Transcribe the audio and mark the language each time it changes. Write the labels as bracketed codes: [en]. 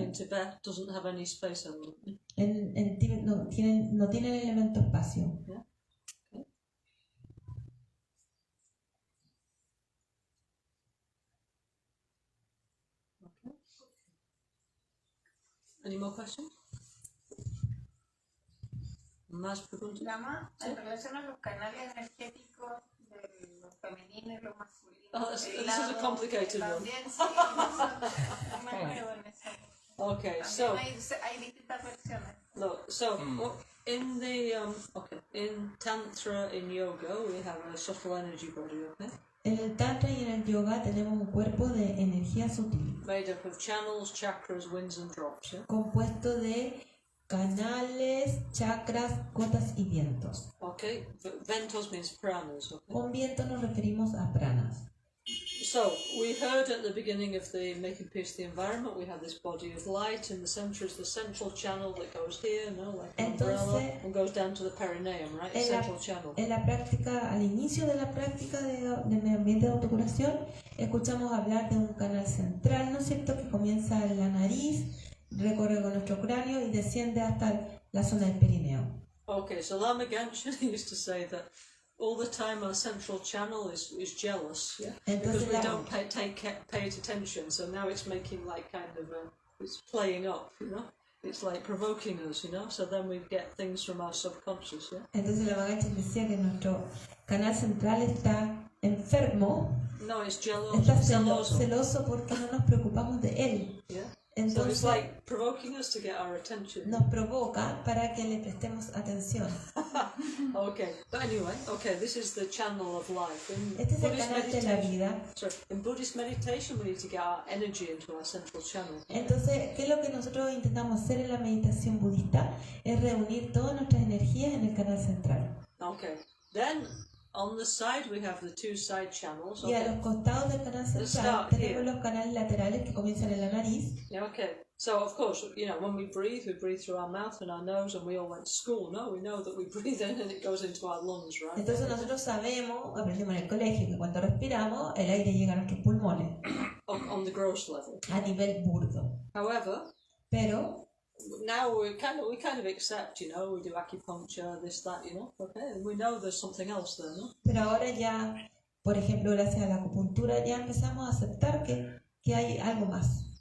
[en] in Tibet doesn't have any space element. [es] en Tíbet no tiene el elemento espacio. [en] Yeah. Okay. Okay. Any more questions? [es] Más preguntas. Lama, en relación a los canales energéticos de lo femenino y lo masculino. [en] Oh, this is a complicated one. [es] También sí, no me acuerdo en eso. [en] Okay, [es] También [en] so [es] hay distintas versiones. [en] look, so in the in Tantra in yoga we have a subtle energy body, okay, [es] En el Tantra y en el Yoga tenemos un cuerpo de energía sutil, [en] made up of channels, chakras, winds, and drops. Yeah. [es] compuesto de canales, chakras, gotas y vientos. [en] Okay, ventos means pranas. Okay. [es] Con viento nos referimos a pranas. [en] So we heard at the beginning of the Making Peace the Environment, we have this body of light. In the center is the central channel that goes here, like an umbrella, [es] Entonces, [en] and goes down to the perineum, right? The [es] en la, [en] central channel. [es] en la práctica, al inicio de la práctica de medio ambiente de autocuración, escuchamos hablar de un canal central, ¿no es cierto?, que comienza en la nariz, recorre con nuestro cráneo y desciende hasta la zona del perineo. [en] Okay, so Lama Gancgehn used to say that all the time our central channel is jealous, yeah, because we don't pay attention. So now it's making like kind of it's playing up, It's like provoking us, So then we get things from our subconscious, yeah. [es] Entonces Lama Gancgehn decía que nuestro canal central está enfermo, [en] No, it's jealous, [es] está celoso. celoso porque no nos preocupamos de él. [en] Yeah. So it's [es] Entonces [en] like provoking us to get our attention. [es] nos provoca para que le prestemos atención. [en] Okay, but anyway, this is the channel of life. [es] Este es el canal de la vida. [en] In Buddhist meditation, we need to get our energy into our central channel. [es] Entonces, ¿qué es lo que nosotros intentamos hacer en la meditación budista? Es reunir todas nuestras energías en el canal central. [en] Okay, then on the side we have the two side channels. [es] Y a los costados del canal central tenemos los canales laterales que comienzan en la nariz. [en] Yeah, okay. So of course, when we breathe through our mouth and our nose, and we all went to school. No, we know that we breathe in and it goes into our lungs, right? [es] Entonces nosotros sabemos, aprendimos en el colegio, que cuando respiramos el aire llega a nuestros pulmones. [en] On the gross level. [es] A nivel burdo. [en] However, [es] pero [en] now we kind of accept, we do acupuncture, this, that, okay, and we know there's something else there, no? [es] Pero ahora ya, por ejemplo, gracias a la acupuntura ya empezamos a aceptar que hay algo más.